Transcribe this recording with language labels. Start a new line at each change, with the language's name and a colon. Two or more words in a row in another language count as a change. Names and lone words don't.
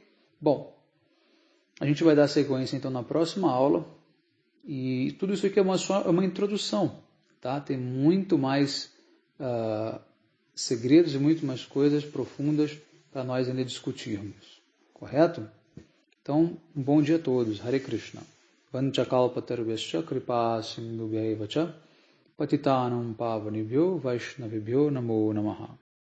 Portuguese: Bom, a gente vai dar sequência então na próxima aula, e tudo isso aqui é uma introdução, tá? Tem muito mais segredos e muito mais coisas profundas para nós ainda discutirmos, correto? Então, um bom dia a todos.
Sanskrit: हरे कृष्ण. वाञ्छाकल्पतरुभ्यश्च कृपा सिन्धुभ्य एव च पतितानां पावनेभ्यो वैष्णवेभ्यो नमो नमः.